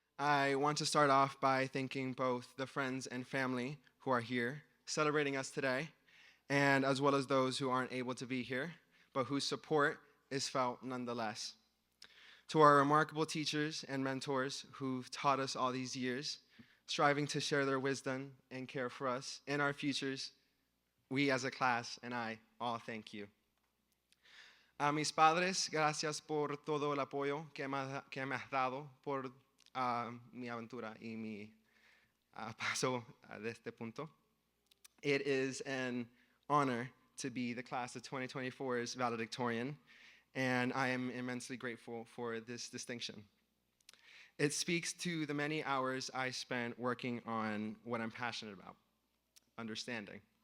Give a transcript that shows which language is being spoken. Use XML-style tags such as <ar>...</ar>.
<en>I want to start off by thanking both the friends and family who are here celebrating us today, and as well as those who aren't able to be here, but whose support is felt nonetheless. To our remarkable teachers and mentors who've taught us all these years, striving to share their wisdom and care for us in our futures, we as a class and I all thank you.</en> <es>A mis padres, gracias por todo el apoyo que me has dado por mi aventura y mi paso de este punto.</es> <en>It is an honor to be the class of 2024's valedictorian, and I am immensely grateful for this distinction. It speaks to the many hours I spent working on what I'm passionate about, understanding.</en>